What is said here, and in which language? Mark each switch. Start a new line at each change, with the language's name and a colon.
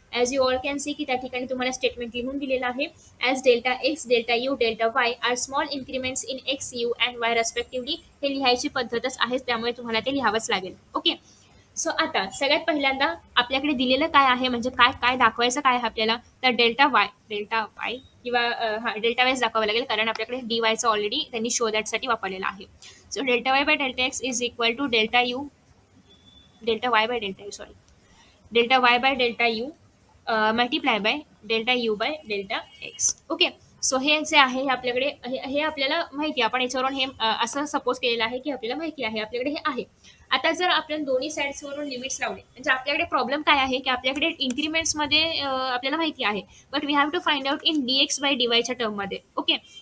English: as you all can see
Marathi: की त्या ठिकाणी तुम्हाला स्टेटमेंट लिहून दिलेलं आहे.
English: As delta x, delta u, delta y are small increments in x, u and y respectively.
Marathi: हे लिहायची पद्धतच आहे, त्यामुळे तुम्हाला ते लिहावंच लागेल. ओके. सो आता सगळ्यात पहिल्यांदा आपल्याकडे दिलेलं काय आहे, म्हणजे काय काय दाखवायचं काय आहे आपल्याला, तर डेल्टा वाय किंवा डेल्टा वायच दाखवावं लागेल, कारण आपल्याकडे डी वायचं ऑलरेडी त्यांनी शो दॅटसाठी वापरलेला आहे.
English: So delta y by delta x is equal to delta u, delta y by delta u, sorry, delta y by delta u multiply by delta u by delta x. Okay.
Marathi: So हे जे आहे हे आपल्याकडे हे आपल्याला माहिती आहे, आपण याच्यावरून हे असं सपोज केलेलं आहे की आपल्याला माहिती आहे, आपल्याकडे हे आहे. आता जर आपण दोन्ही साईड्सवरून लिमिट्स लावले, म्हणजे आपल्याकडे प्रॉब्लेम काय आहे की आपल्याकडे इन्क्रीमेंट्समध्ये आपल्याला माहिती आहे,
English: but we have to find out in d x by d
Marathi: वायच्या टर्ममध्ये. ओके.